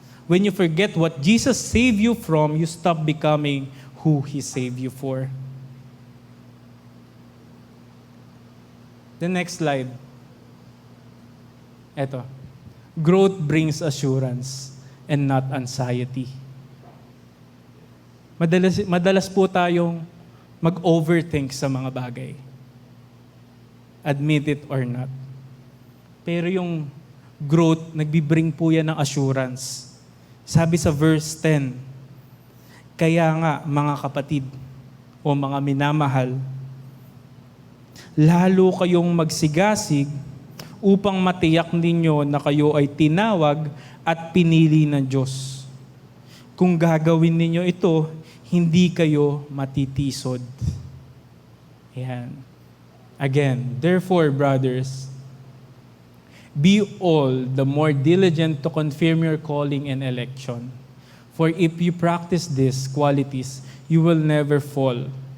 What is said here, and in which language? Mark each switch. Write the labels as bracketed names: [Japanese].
[English] When you forget what Jesus saved you from, you stop becoming who He saved you for. The next slide. Eto. Growth brings assurance and not anxiety. [Filipino] Madalas po tayong mag-overthink sa mga bagay. [English] Admit it or not. [Filipino] Pero yung growth, nagbibring po yan ng assurance. Sabi sa verse 10, kaya nga mga kapatid o mga minamahal, lalo kayong magsigasig upang matiyak ninyo na kayo ay tinawag at pinili ng Diyos. Kung gagawin ninyo ito, hindi kayo matitisod. Ayan. [English] Again, therefore, brothers, be all the more diligent to confirm your calling and election. For if you practice these qualities, you will never fall.